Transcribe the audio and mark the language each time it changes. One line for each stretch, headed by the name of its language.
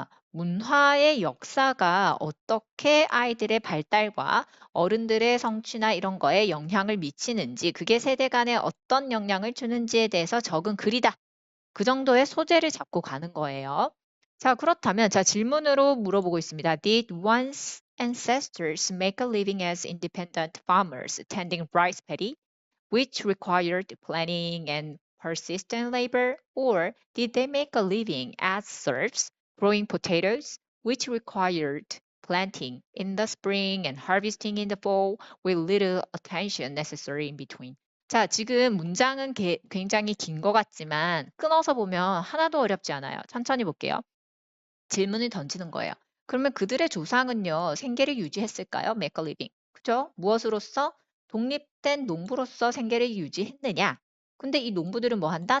Korean: 문화의 역사가 어떻게 아이들의 발달과 어른들의 성취나 이런 거에 영향을 미치는지, 그게 세대 간에 어떤 영향을 주는지에 대해서 적은 글이다. 그 정도의 소재를 잡고 가는 거예요. 자, 그렇다면 자, 질문으로 물어보고 있습니다.
English: Did one's ancestors make a living as independent farmers tending rice paddy, which required planning and persistent labor, or did they make a living as serfs growing potatoes, which required planting in the spring and harvesting in the fall with little attention necessary in between?
Korean: 자, 지금 문장은 굉장히 긴 것 같지만 끊어서 보면 하나도 어렵지 않아요. 천천히 볼게요. 질문을 던지는 거예요. 그러면 그들의 조상은요, 생계를 유지했을까요?
English: Make a living.
Korean: 그죠? 무엇으로서? 독립된 농부로서 생계를 유지했느냐? 근데 이 농부들은 뭐 한다?